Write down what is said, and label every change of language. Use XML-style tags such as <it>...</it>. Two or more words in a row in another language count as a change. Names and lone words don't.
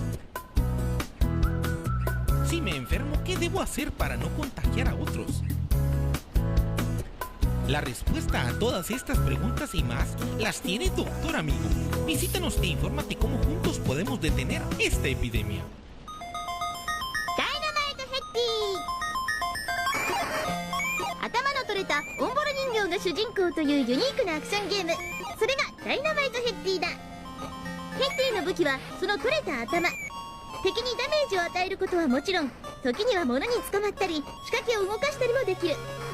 <es>Si me enfermo, ¿qué debo hacer para no contagiar a otros? La respuesta a todas estas preguntas y más las tiene Doctor Amigo. Visítanos e infórmate cómo juntos podemos detener esta epidemia.</es> <ja>Dynamite 頭の取れたオンボロ人形が主人公というユニークなアクションゲーム、それがダイナマイトヘッティだ。ヘッティの武器はその取れた頭。敵にダメージを与えることはもちろん、時には物に捕まったり仕掛けを動かしたりもできる。</ja>